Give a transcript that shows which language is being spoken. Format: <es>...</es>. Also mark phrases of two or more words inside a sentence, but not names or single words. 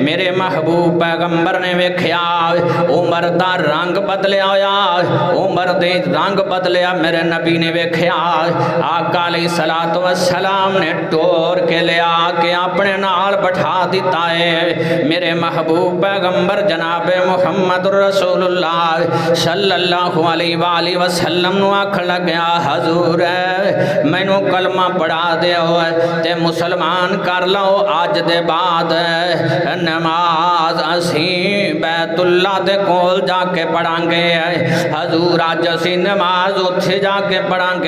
<pa>میرے محبوب پیغمبر نے ویکھیا عمر دا رنگ بدلیا ہویا، عمر دے رنگ بدلیا. میرے نبی نے ویکھیا آقا</pa> <ar>عليه الصلاة والسلام</ar> <pa>نے ٹور کے لیا کے اپنے نال بٹھا دتا ہے. میرے محبوب پیغمبر جناب محمد رسول اللہ</pa> <ar>صلى الله عليه وسلم</ar> <pa>نوں آکھن لگیا حضور مینوں کلمہ پڑھا دیو تے مسلمان کر لو. اج دے بعد نماز اسی بیت اللہ دے کول جا کے پڑھاں گے. حضور اج اسی نماز اوتھے جا کے پڑھاں گے.</pa>